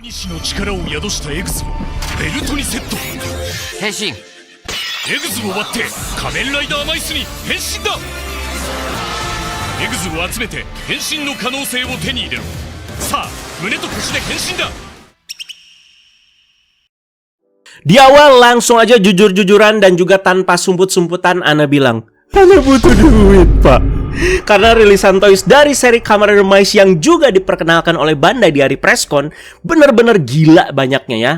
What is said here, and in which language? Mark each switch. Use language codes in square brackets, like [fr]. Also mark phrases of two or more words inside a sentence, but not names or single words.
[ja] 西の力を宿したエグズをベルトにセット。変身。エグズを割って仮面ライダーマイスに変身だ。エグズを集めて変身の可能性を手に入れろ。さあ胸と腰で変身だ。 [id] Di awal langsung aja jujur-jujuran dan juga tanpa sumput-sumputan Ana bilang, Ana butuh duit, Pak. Karena rilisan toys dari seri Kamen Rider Mice yang juga diperkenalkan oleh Bandai di hari presscon bener-bener gila banyaknya ya.